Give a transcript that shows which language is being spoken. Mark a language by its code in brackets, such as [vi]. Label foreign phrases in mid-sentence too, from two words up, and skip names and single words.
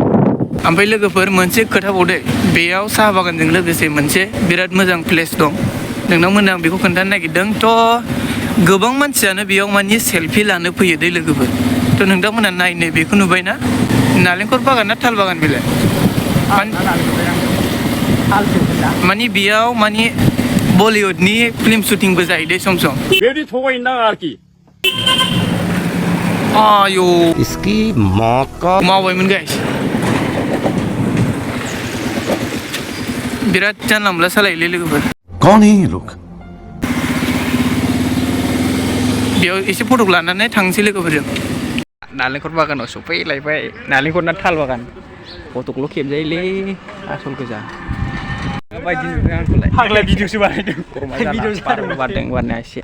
[brx] ओमफ्राय लोगोफोर मोनसे खोथा बावदो बेयाव साहा बागानजों लोगोसे मोनसे बिराद मोजां प्लेस दं नोंनावमोन आं बेखौ खोन्थानो नागिरदों थ' गोबां मानसियानो बेयाव माने सेलफि लानो फैयो दै लोगोफोर थ' नोंथांमोना नायनो बेखौ नुबायना नालेंखर बागान ना थाल बागान बेलाय माने बेयाव माने बलिउडनि फिल्म शुटिंबो जायो दै सम सम बेबायदि थगायनो नाङा आरोखि आयौ [hi] इसकी माँ का [brx] मावबायमोन गाइस बिराद जानला मोनला सालायोलै लोगोफोर [hi] कौन है ये लोग [brx] बेयाव एसे फटक लानानै थांसै लोगोफोरजों नालेंखर बागानाव सफैलायबाय नालेंखर ना थाल बागान फटकल' खेबजायोलै आसल गोजा माबायदि नुदों आंखौलाय फाग्ला भिडिअसो बानायदों भिडिअ जादों बारनाया एसे